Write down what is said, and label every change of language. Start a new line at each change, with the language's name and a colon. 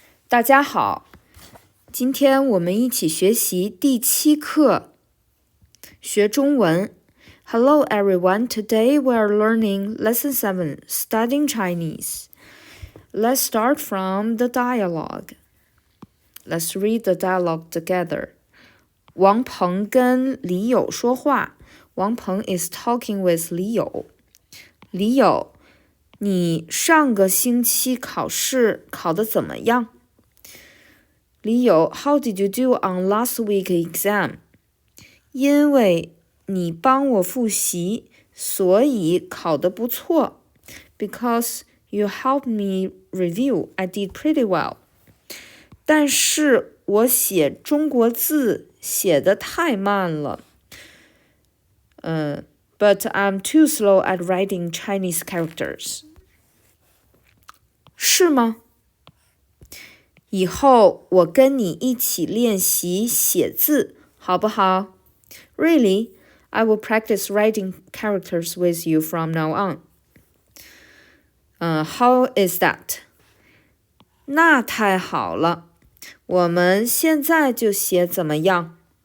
Chinese: 大家好，今天我们一起学习第7课，学中文。
English: Hello everyone, today we are learning Lesson 7, Studying Chinese. Let's start from the dialogue. Let's read the dialogue together.
Chinese: 王鹏跟李友说话。
English: 王鹏 is talking with 李友。
Chinese: 李友，你上个星期考试考得怎么样？
English: 李友 How did you do on last week's exam?
Chinese: 因为你帮我复习，所以考得不错。
English: Because you helped me review, I did pretty well.
Chinese: 但是我写中国字写得太慢了。
English: But I'm too slow at writing Chinese characters.
Chinese: 是吗？以后我跟你一起练习写字，好不好？
English: Really? I will practice writing characters with you from now on. How is that?
Chinese: 那太好了，我们现在就写怎么样？